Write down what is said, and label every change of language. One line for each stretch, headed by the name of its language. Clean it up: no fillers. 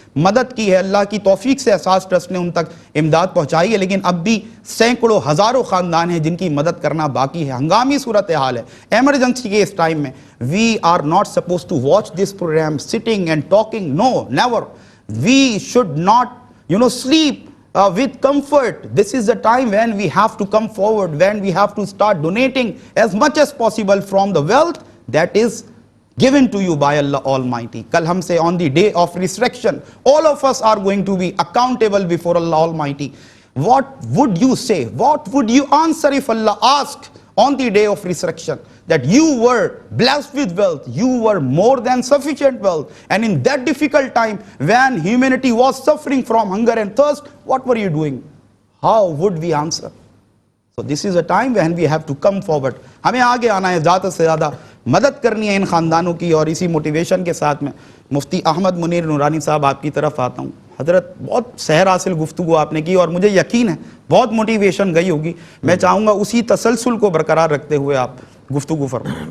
Urdu: مدد کی ہے، اللہ کی توفیق سے احساس ٹرسٹ نے ان تک امداد پہنچائی ہے، لیکن اب بھی سینکڑوں ہزاروں خاندان ہیں جن کی مدد کرنا باقی ہے۔ ہنگامی صورتحال ہے، ایمرجنسی کے اس ٹائم میں we are not suppose to watch this programme sitting and talking, know never, we should not sleep with comfort.
English: This is the time when we have to come forward, when we have to start donating as much as possible from the wealth that is given to you by Allah Almighty.
Urdu: Kal hum se
English: on the day of resurrection, all of us are going to be accountable before Allah Almighty. What would you say? What would you answer if Allah asked on the day of resurrection that you were blessed with wealth, you were more than sufficient wealth, and in that difficult time when humanity was suffering from hunger and thirst, what were you doing? How would we answer? So this is a time when we have to come forward.
Urdu: ہمیں آگے آنا ہے، زیادہ سے زیادہ مدد کرنی ہے ان خاندانوں کی، اور اسی موٹیویشن کے ساتھ میں مفتی احمد منیر نورانی صاحب آپ کی طرف آتا ہوں۔ حضرت بہت سحر حاصل گفتگو آپ نے کی اور مجھے یقین ہے بہت موٹیویشن گئی ہوگی، میں چاہوں گا اسی تسلسل کو برقرار رکھتے ہوئے آپ گفتگو فرمائیں۔